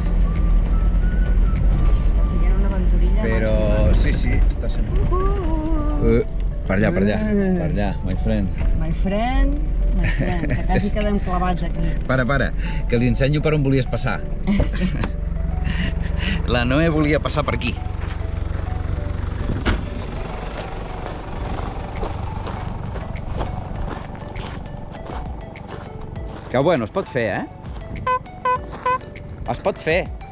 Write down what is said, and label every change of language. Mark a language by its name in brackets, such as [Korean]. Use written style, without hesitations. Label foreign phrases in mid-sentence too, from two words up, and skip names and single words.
[Catalan] està sent una aventurilla Però màxima. sí, està sent... Per allà, [English] my friend. My friend, [Catalan] que quasi quedem clavats aquí. Para, que els ensenyo per on volies passar. La Noé volia passar per aquí. Que bueno, es pot fer, Es pot fer.